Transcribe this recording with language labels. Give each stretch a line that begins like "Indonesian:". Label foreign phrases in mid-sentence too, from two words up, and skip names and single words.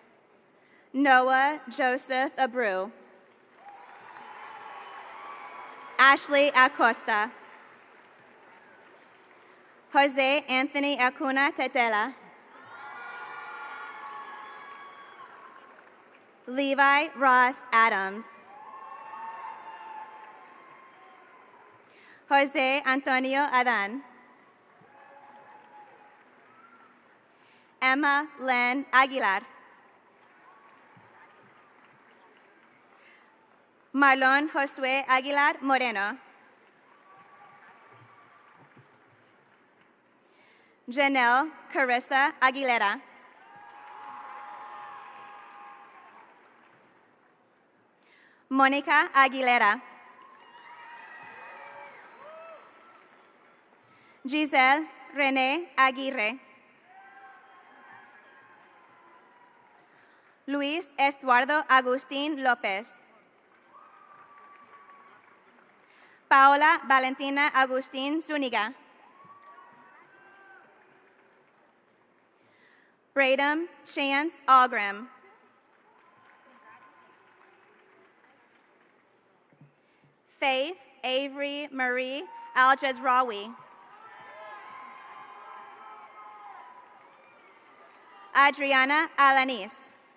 English: Noah Joseph Abreu. Ashley Acosta. Jose Anthony Acuna Tetela. Levi Ross Adams. Jose Antonio Adan. Emma Len Aguilar. Marlon Josue Aguilar Moreno. Janelle Carissa Aguilera. Monica Aguilera. Giselle Renee Aguirre. Luis Eduardo Agustín López. Paola Valentina Agustín Zúñiga. Bradam Chance Algram. Faith Avery Marie Al-Jazrawi. Adriana Alanis.